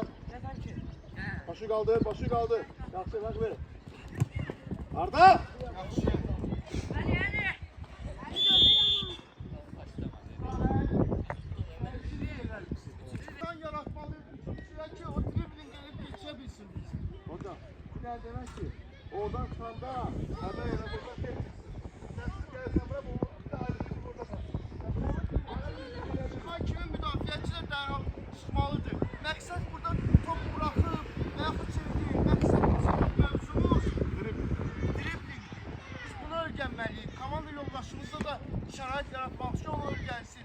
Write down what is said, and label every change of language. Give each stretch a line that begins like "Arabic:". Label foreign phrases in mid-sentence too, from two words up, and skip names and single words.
Azerbaijani: Başı qaldır. Yaxşı, bak ver. Arda! Yaxşı. Yaratmalıyıq ki,
Turkish: o dribling gelip geçe bilsin biz. Hocam, yani demek ki oradan çıkanda hemen yana buradan tek çıksın. Sen gelsen bırak o bir de ayrı bir burada kalsın.
Azerbaijani: Çıxan kimi müdafiəçilər dərhal çıxmalıdır. Məqsəd burada top buraxıb və yaxud çevirdik. Məqsəd mövzumuz dribling. Biz bunu öyrənməliyik. Komanda yoldaşımızda da şərait yaratmaq üçün onu öyrənsin.